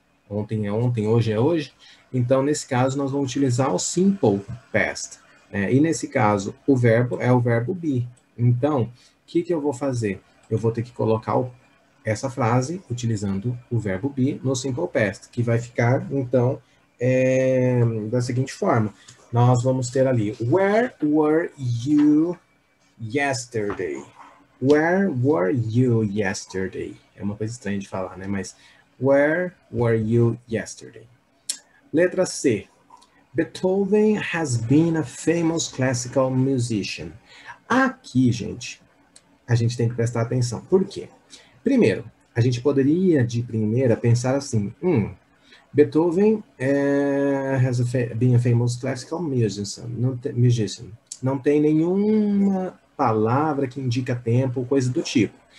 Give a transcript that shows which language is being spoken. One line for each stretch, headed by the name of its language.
Portuguese: Ontem é ontem, hoje é hoje. Então, nesse caso, nós vamos utilizar o simple past, né? E nesse caso, o verbo é o verbo be. Então, o que eu vou fazer? Eu vou ter que colocar essa frase utilizando o verbo be no simple past, que vai ficar, então, da seguinte forma. Nós vamos ter ali,
English: where were you yesterday? Where were you yesterday?
Portuguese: É uma coisa estranha de falar, né?
English: Mas, where were you yesterday?
Portuguese: Letra C.
English: Beethoven has been a famous classical musician.
Portuguese: Aqui, gente, a gente tem que prestar atenção. Por quê? Primeiro, a gente poderia, de primeira, pensar assim,
English: Beethoven has been a famous classical musician.
Portuguese: Não tem nenhuma palavra que indica tempo ou coisa do tipo.